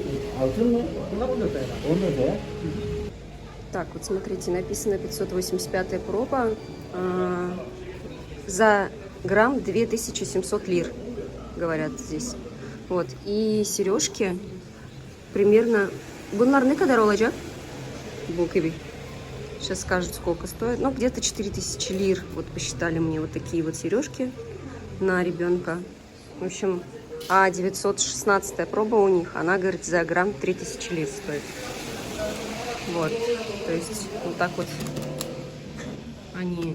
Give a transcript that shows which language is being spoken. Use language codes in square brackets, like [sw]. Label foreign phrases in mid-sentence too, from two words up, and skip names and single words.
[ru] Так, вот смотрите, написано 585 проба. За грамм 2700 лир, говорят здесь. Вот. И сережки примерно... [tr] Bunlar ne kadar olacak? [ru] Сейчас скажут, сколько стоит. Ну, где-то 4000 лир. Вот посчитали мне вот такие вот сережки на ребенка. В общем, а 916 проба у них, она, говорит, за грамм 3000 лир стоит. Вот. То есть, вот так вот они...